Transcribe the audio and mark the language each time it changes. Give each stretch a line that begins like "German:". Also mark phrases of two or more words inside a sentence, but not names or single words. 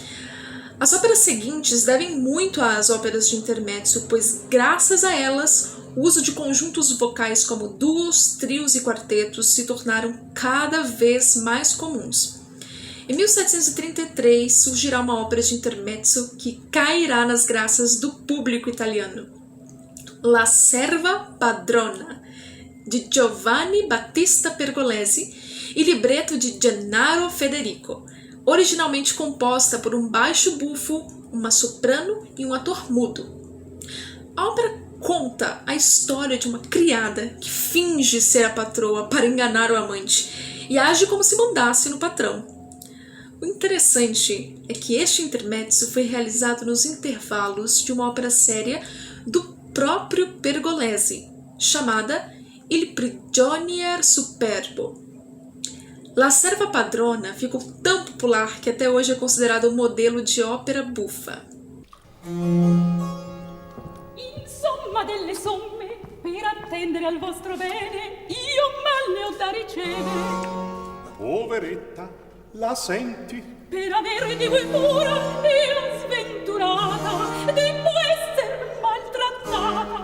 Portuguese: As óperas seguintes devem muito às óperas de intermezzo, pois graças a elas, o uso de conjuntos vocais como duos, trios e quartetos se tornaram cada vez mais comuns. Em 1733 surgirá uma ópera de intermezzo que cairá nas graças do público italiano. La Serva Padrona, de Giovanni Battista Pergolesi, e libreto de Gennaro Federico, originalmente composta por um baixo buffo, uma soprano e um ator mudo. A ópera conta a história de uma criada que finge ser a patroa para enganar o amante e age como se mandasse no patrão. O interessante é que este intermezzo foi realizado nos intervalos de uma ópera séria do próprio Pergolesi, chamada Il Prigionier Superbo. La Serva Padrona ficou tão popular que até hoje é considerado um modelo de ópera buffa.
Italian: Insomma delle somme, per attendere al vostro bene, io mal ne ho da ricevere. Poveretta, la senti? Per avere di voi cura, io sventurata, debbo esser maltrattata.